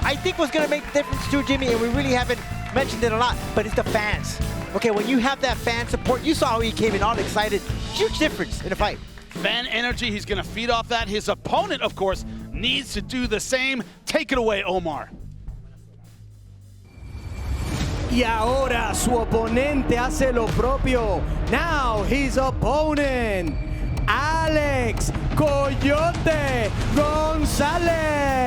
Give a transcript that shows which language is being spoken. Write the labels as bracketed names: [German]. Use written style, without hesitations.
[English] I think what's going to make the difference too, Jimmy, and we really haven't mentioned it a lot, but it's the fans. Okay, when you have that fan support, you saw how he came in all excited. Huge difference in a fight. Fan energy, he's going to feed off that. His opponent, of course, needs to do the same. Take it away, Omar. [Spanish] Y ahora su oponente hace lo propio. [English] Now his opponent, Alex Coyote Gonzalez.